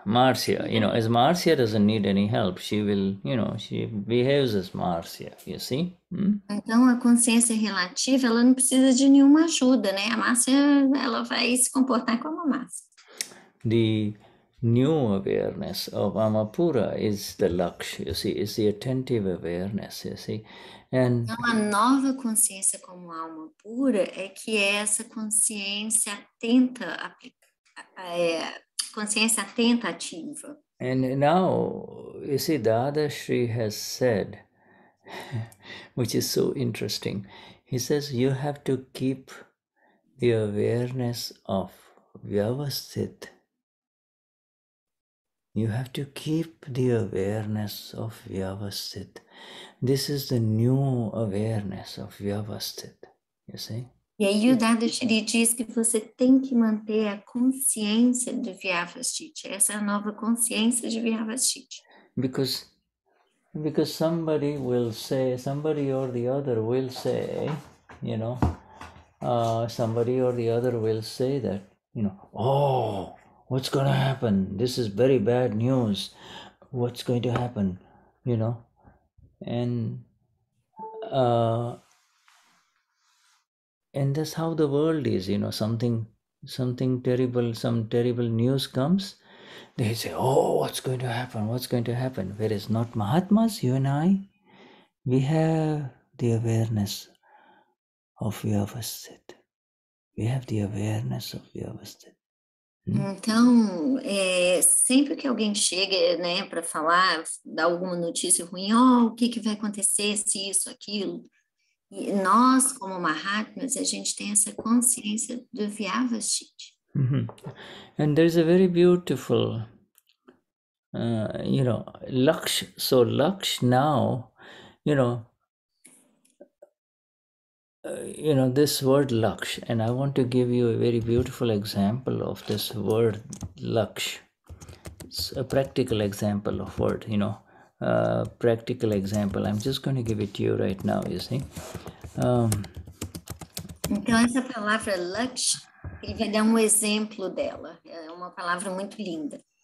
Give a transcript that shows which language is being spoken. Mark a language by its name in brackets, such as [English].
[English] As Marcia doesn't need any help. She will, she behaves as Marcia, you see? [Portuguese] Então, a consciência relativa, ela não precisa de nenhuma ajuda, né? A Marcia, ela vai se comportar como a Marcia. [English] new awareness of Amapura is the laksh, you see, is the attentive awareness, you see. And [Portuguese] então, a nova consciência como alma pura é que é essa consciência atenta, consciência atenta ativa. [English] And now, you see, Dadashri has said, which is so interesting, he says you have to keep the awareness of Vyavasthit. You have to keep the awareness of Vyavasthit. This is the new awareness of Vyavasthit, you see. [Portuguese] E aí o Dadashri diz que você tem que manter a consciência de Vyavasthit. Essa é a nova consciência de Vyavasthit. [English] Because somebody will say, somebody or the other will say, you know, somebody or the other will say that, you know, oh, what's going to happen? This is very bad news. What's going to happen? You know, and that's how the world is, you know, something terrible, some terrible news comes, they say, oh, what's going to happen? What's going to happen? Whereas not Mahatmas, you and I, we have the awareness of Vyavasthit. We have the awareness of Vyavasthit. [Portuguese] Então, sempre que alguém chega, né, para falar, dar alguma notícia ruim, o que vai acontecer, se isso, aquilo, e nós, como Mahatmas, a gente tem essa consciência do Vyavasthit. [English] And there's a very beautiful, you know, laksh. So laksh now, you know, this word laksh, and I want to give you a very beautiful example of this word laksh. It's a practical example of word, you know, practical example. I'm just going to give it to you right now, you see. [Portuguese] Então, essa palavra laksh, ele vai dar exemplo dela. É uma palavra muito linda.